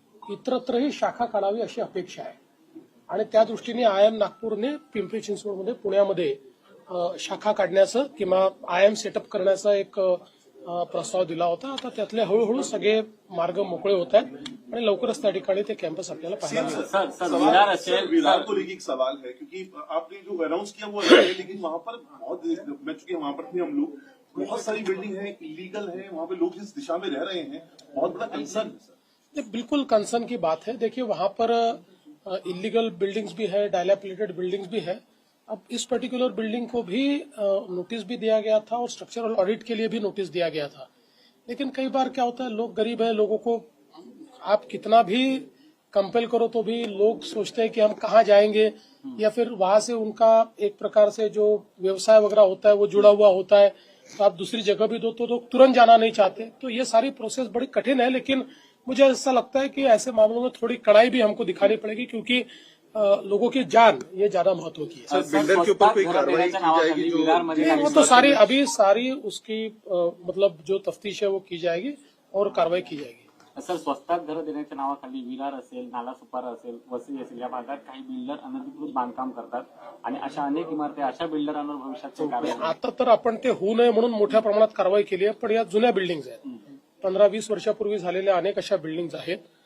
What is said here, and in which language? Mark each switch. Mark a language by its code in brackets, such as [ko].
[mr] इतरत्रही शाखा काढावी अशी अपेक्षा आहे आणि त्या दृष्टीने आयएम नागपूरने पिंपरी चिंचवडमध्ये पुण्यामध्ये शाखा काढण्याचं किंवा आयएम सेटअप करण्याचा एक प्रस्ताव दिला होता. आता त्यातले हळूहळू सगळे मार्ग मोकळे होत आहेत आणि लवकरच त्या ठिकाणी ते कॅम्पस आपल्याला पाहायला मिळेल. [hi] सर विरार को लेकर एक सवाल है क्योंकि आपने जो अनाउंस किया वो अच्छा है, लेकिन वहाँ पर बहुत मैं चुके वहाँ पर थे हम लोग, बहुत सारी बिल्डिंग है इलीगल है, वहाँ पे लोग जिस दिशा में रह रहे हैं बहुत बड़ा कंसर्न है सर. ये बिल्कुल कंसर्न की बात है. देखिए वहां पर इलीगल बिल्डिंग्स भी है, डायलापिलेटेड बिल्डिंग्स भी है. अब इस पर्टिकुलर बिल्डिंग को भी नोटिस भी दिया गया था और स्ट्रक्चरल ऑडिट के लिए भी नोटिस दिया गया था. लेकिन कई बार क्या होता है, लोग गरीब है, लोगों को आप कितना भी कंपेल करो तो भी लोग सोचते हैं कि हम कहाँ जाएंगे, या फिर वहां से उनका एक प्रकार से जो व्यवसाय वगैरह होता है वो जुड़ा हुआ होता है, तो आप दूसरी जगह भी दो तो लोग तुरंत जाना नहीं चाहते. तो ये सारी प्रोसेस बड़ी कठिन है, लेकिन मुझे ऐसा लगता है कि ऐसे मामलों में थोड़ी कड़ाई भी हमको दिखानी पड़ेगी, क्योंकि लोगों की जान ये ज्यादा महत्व की है. बिल्डर के ऊपर कोई कार्रवाई की जाएगी जो नहीं, वो तो सारी उसकी मतलब जो तफ्तीश है वो की जाएगी और कार्रवाई की जाएगी. [mr] सर स्वस्तात घरं देण्याच्या नावाखाली विरार असेल, नालासोपारा असेल, वसई असेल या भागात काही बिल्डर अनधिकृत बांधकाम करतात आणि अशा अनेक इमारती अशा बिल्डरांवर भविष्यात कारवाई. आता तर आपण ते होऊ नये म्हणून मोठ्या प्रमाणात कारवाई केली आहे, पण या जुन्या बिल्डिंग्स आहेत, 15-20 वर्षापूर्वी झालेल्या अनेक अशा बिल्डिंग्स आहेत.